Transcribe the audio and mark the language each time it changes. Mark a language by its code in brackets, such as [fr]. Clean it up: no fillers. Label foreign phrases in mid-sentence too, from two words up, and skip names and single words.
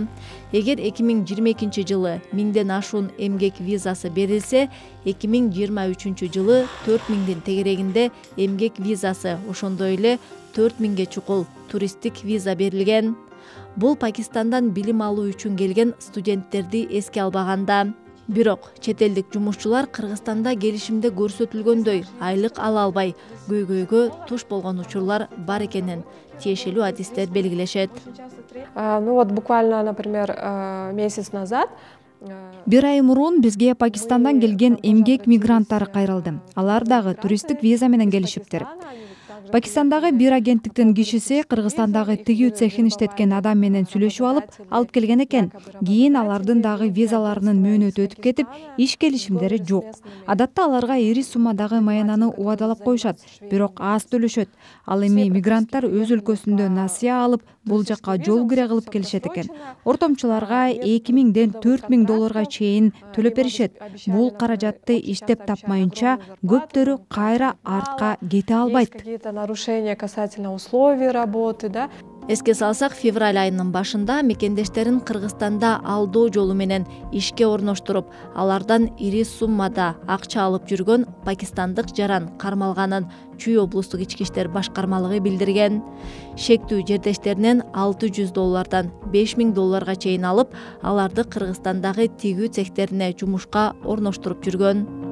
[ky] Эгер 2022 жылы 1000ден ашуун эмгек визасы берилсе, 2023 жылы 4000дин тегерегинде эмгек визасы, ошондой эле 4000ге чукул туристтик виза берилген. Бул Пакистандан билим алуу үчүн келген студенттерди эске албаганда. Бирок чет элдик жумушчулар Кыргызстанда келишимде көрсөтүлгөндөй айлык ала албай, көйгөйгө туш болгон учурлар бар экенин тиешелүү адистер белгилешет. [ru] Ну вот буквально, например, месяц назад [ky] Бир ай мурун бизге Пакистандан келген эмгек мигранттары кайрылды. Алар дагы туристтик виза менен келишиптир. Пакистандагы бир агенттиктин кишиси Кыргызстандагы тигүү цехин иштеткен адам менен сүйлөшүп алып келген экен. Кийин алардын дагы визаларынын мөөнөтү өтүп кетип, иш келишимдери жок. Адатта аларга ири суммадагы маянаны убадалап коюшат, бирок аз төлөшөт. Ал эми мигранттар өз өлкөсүндө насыя алып, бул жакка жол кире кылып келишет экен. Ортомчуларга 2000ден 4000 долларга чейин төлөп беришет. Бул каражатты иштеп тапмайынча көптөрү кайра артка кете албайт. [ru] Нарушения касательно условий работы, да? [ky] Эске салсак, февраль айынын башында мекендештерин Кыргызстанда алдоо жолу менен ишке орноштуруп, алардан ири суммада акча алып жүргөн пакистандык жаран кармалганын Чүй облустук ички иштер башкармалыгы билдирген. Шектүү жердештеринен 600 доллардан 5000 долларга чейин алып, аларды Кыргызстандагы тигүү цехтерине жумушка орноштуруп жүргөн.